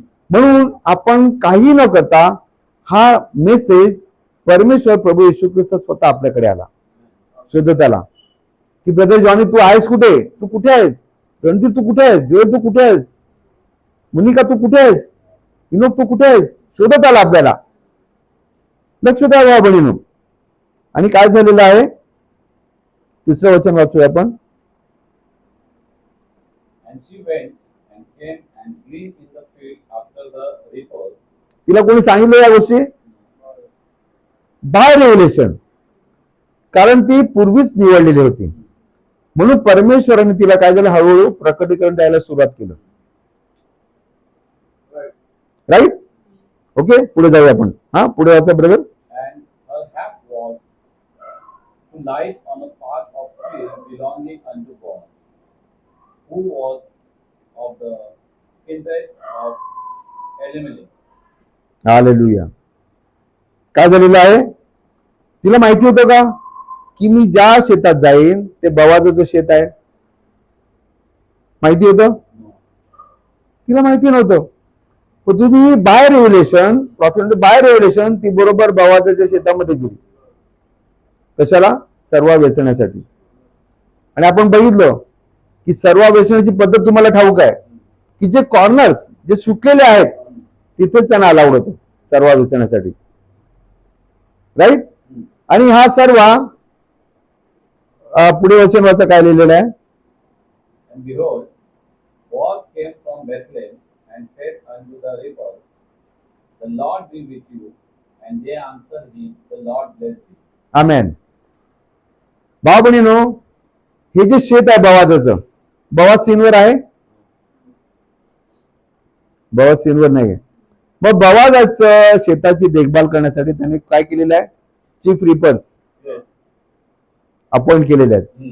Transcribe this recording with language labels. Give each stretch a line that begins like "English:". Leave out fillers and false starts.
Marathi: म्हणून आपण काही न करता हा मेसेज परमेश्वर प्रभू येशू ख्रिस्त स्वतः आपल्याकडे आला, शोधत आला की ब्रदर जॉनी तू आहेस कुठे, तू कुठे आहेस, रणदीप तू कुठे आहेस, जोएल तू कुठे आहेस, मुनिका तू कुठे आहेस, इनोक तू कुठे आहेस. शोधत आला आपल्याला. लक्ष द्या भावा बहिणीनो. आणि काय झालेलं आहे, तिसरं वचन वाचूया आपण.
English: And she went and came and gleaned in the field after the reapers.
Marathi: तिला कोणी सांगितलं या गोष्टी?
English: By revelation.
Marathi: कारण ती पूर्वीच निवडलेली होती, म्हणून परमेश्वराने तिला काय झालं, हळूहळू प्रकटीकरण द्यायला सुरुवात केलं. राईट. ओके, पुढे जाऊया आपण. हा, पुढे वाचा brother.
English: And her hap was to light on a part of field belonging unto Boaz, who was of the kindred of Elimelech.
Marathi: Hallelujah. काय झालेलं आहे, तिला माहिती होतं का की मी ज्या शेतात जाईन ते बवाजाचं शेत आहे? माहिती होतं? तिला माहिती नव्हतं. पण तुझी bye revelation,
English: prophet by revelation,
Marathi: ती बरोबर बवाजाच्या शेतामध्ये गेली. कशाला? सर्व वेचण्यासाठी. आणि आपण बघितलं की सर्व वेचण्याची पद्धत तुम्हाला ठाऊक आहे की जे कॉर्नर्स जे सुटलेले आहेत तिथेच त्यांना अलाउड होतं सर्व वेचण्यासाठी. राईट. आणि हा सर्व पुढे वचन वाचा काय लिहिलेलं आहे.
English: And behold, Boaz came from Bethlehem and said unto the reapers, The Lord be with you. And they answered him, The Lord bless thee.
Marathi: आमेन. भाऊ बहिणीनो, हे जे शेत आहे बवाजाचं, बवाज सीनवर आहे? बवाज सीनवर नाहीये. मग बवाजाचं शेताची देखभाल करण्यासाठी त्यांनी काय केलेलं आहे, चीफ रिपर्स अपॉइंट केलेले आहेत.